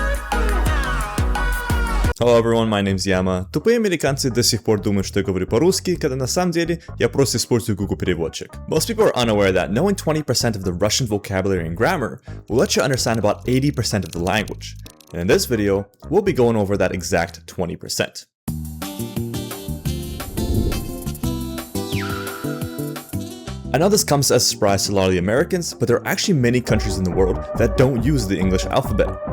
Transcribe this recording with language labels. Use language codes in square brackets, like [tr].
[en] Hello everyone, my name's Яма. [ru] Тупые американцы до сих пор думают, что я говорю по-русски, когда на самом деле я просто использую Google переводчик. [en] Most people are unaware that knowing 20% of the Russian vocabulary and grammar will let you understand about 80% of the language. And in this video, we'll be going over that exact 20%. I know this comes as a surprise to a lot of the Americans, but there are actually many countries in the world that don't use the English alphabet.